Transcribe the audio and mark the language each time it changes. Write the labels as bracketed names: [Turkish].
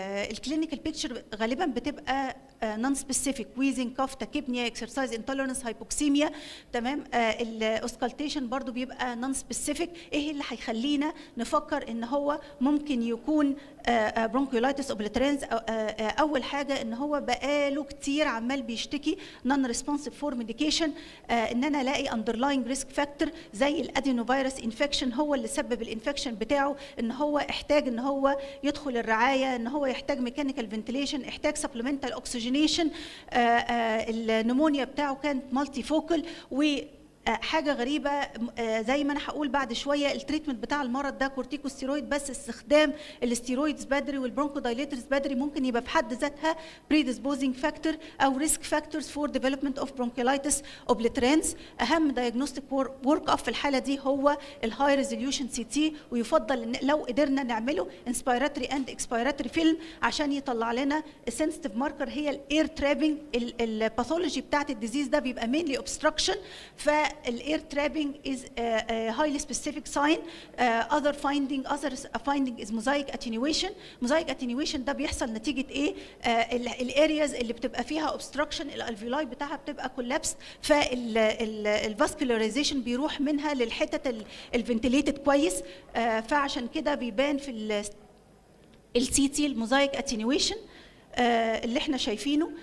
[English] الكلينيكال بيكتشر غالبا بتبقى non specific, wheezing, cough, tachypnea, exercise intolerance, hypoxemia. [Arabic] تمام. [English] الاوسكالتيشن برضو بيبقى نون سبيسيفيك. [Arabic] ايه اللي هيخلينا نفكر ان هو ممكن يكون bronchiolitis obliterans؟ اول حاجه ان هو بقاله كتير عمال بيشتكي نون ريسبونسيف فور ميديكيشن، ان انا الاقي [English] underlying risk factor [Arabic] زي الادينوفيروس انفكشن هو اللي سبب الانفكشن بتاعه، ان هو احتاج ان هو يدخل الرعايه، ان هو يحتاج ميكانيكال فنتيليشن، احتاج سبلمنتال اوكسجينيشن. النمونيا بتاعه كانت مالتي فوكال، و حاجه غريبه زي ما انا هقول بعد شويه، التريتمنت بتاع المرض ده كورتيكوستيرويد بس، استخدام الاستيرويدز بدري والبرونكودايليترز بدري ممكن يبقى بحد ذاتها [English] predisposing factor او risk factors for development of bronchiolitis obliterans. [Arabic] اهم diagnostic work up في الحاله دي هو الهاي ريزوليوشن سي تي، ويفضل ان لو قدرنا نعمله [English] inspiratory and expiratory film [Arabic] عشان يطلع لنا [English] sensitive marker [Arabic] هي الاير ترابنج. الباثولوجي بتاعت الديزيز ده بيبقى mainly obstruction، فالاير ترابنج [English] is a highly specific sign. other finding is mosaic attenuation. [Arabic] mosaic attenuation ده بيحصل نتيجه ايه؟ الارياز اللي بتبقى فيها obstruction الالفيولاي بتاعها بتبقى collapsed، فالفاسكولاريزيشن بيروح منها للحتت الفنتليتد كويس، فعشان كده بيبان في السي تي الموزايك اتينيويشن اللي احنا شايفينه.